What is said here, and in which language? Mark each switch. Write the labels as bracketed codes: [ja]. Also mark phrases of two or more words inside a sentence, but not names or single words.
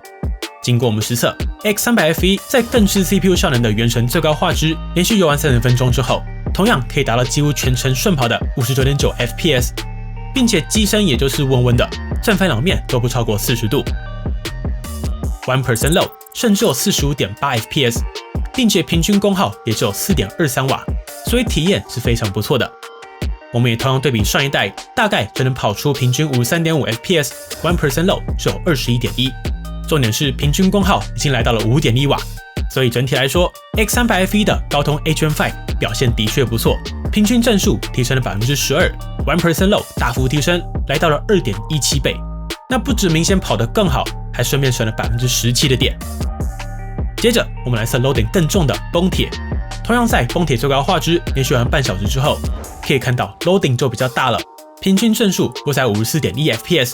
[zh] 經過我們實測 ，X300 F1 在更吃 CPU 效能的原神最高畫質連續遊玩30分鐘之後，同樣可以達到幾乎全程順跑的 59.9 FPS， 並且機身也就是溫溫的，正反兩面都不超過40度。1% low 甚至有 45.8 FPS， 並且平均功耗也只有 4.23 瓦，所以體驗是非常不錯的。我們也同樣對比上一代，大概就能跑出平均 53.5 FPS， 1% low 只有 21.1， 重點是平均功耗已經來到了 5.1 瓦，所以整體來說 ，X300 F1 的高通 A-Gen 5 表現的確不錯，平均幀數提升了 12%， 1% low 大幅提升，來到了 2.17 倍。那不止明顯跑得更好，還順便省了 17% 的電。接着我們來測 loading 更重的崩鐵，同樣在崩鐵最高畫質連續玩半小時之後，可以看到 loading 就比較大了，平均幀數落在 54.1 FPS。